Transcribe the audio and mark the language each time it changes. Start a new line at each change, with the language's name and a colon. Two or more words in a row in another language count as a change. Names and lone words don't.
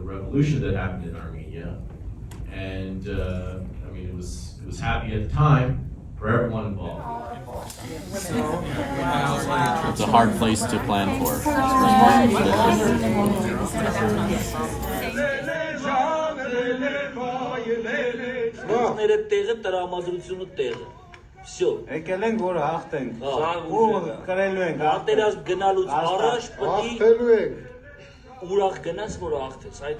English: revolution that happened in Armenia, and I mean, it was happy at the time for everyone involved. It's a hard place to plan for.
Russian: Всё.
Armenian: Եկել ենք որ հաղթենք։ Ու կրելու ենք։ Արտերած գնալուց առաջ պետք է ուրախ գնաս որ հաղթես։ Այդ